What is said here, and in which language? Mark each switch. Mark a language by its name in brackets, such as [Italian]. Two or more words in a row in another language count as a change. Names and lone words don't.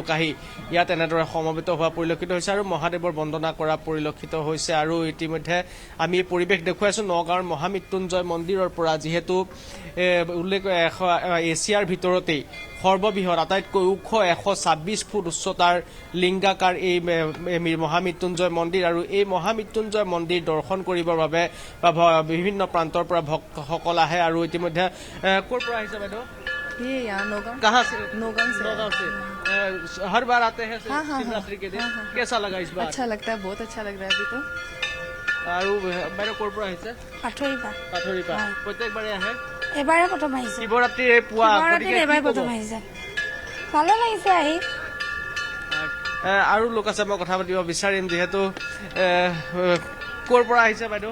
[Assamese] আহি ইয়াত এনেদৰে সমবেত হোৱা পৰিলক্ষিত হৈছে আৰু মহাদেৱৰ বন্দনা কৰা পৰিলক্ষিত হৈছে আৰু ইতিমধ্যে আমি পৰিৱেশ দেখুৱাইছোঁ নগাঁৱৰ মহামৃত্যুঞ্জয় মন্দিৰৰ পৰা যিহেতু উল্লেখ এছিয়াৰ ভিতৰতেই সৰ্ববৃহৎ আটাইতকৈ ওখ 126 ফুট উচ্চতাৰ লিংগাকাৰ এই মহামৃত্যুঞ্জয় মন্দিৰ আৰু এই মহামৃত্যুঞ্জয় মন্দিৰ দৰ্শন কৰিবৰ বাবে বিভিন্ন প্ৰান্তৰ পৰা ভক্তসকল আহে আৰু ইতিমধ্যে ক'ৰ পৰা আহিছে বাইদেউ [Hindi] ये यहाँ नौगांव कहाँ से नौगांव से नौगांव से हर बार आते हैं शिवरात्रि के दिन कैसा लगा इस बार अच्छा लगता है बहुत अच्छा लग रहा है अभी तो [Assamese] আৰু বাইদেউ ক'ৰ পৰা আহিছে পাথৰীৰ পৰা প্ৰত্যেকবাৰে আহে এবাৰে প্ৰথম আহিছে শিৱৰাত্ৰিৰ এই পুৱা এবাৰ প্ৰথম আহিছে ভালো লাগিছে আহি আৰু লোক আছে মই কথা পাতিব বিচাৰিম যিহেতু ক'ৰ পৰা আহিছে বাইদেউ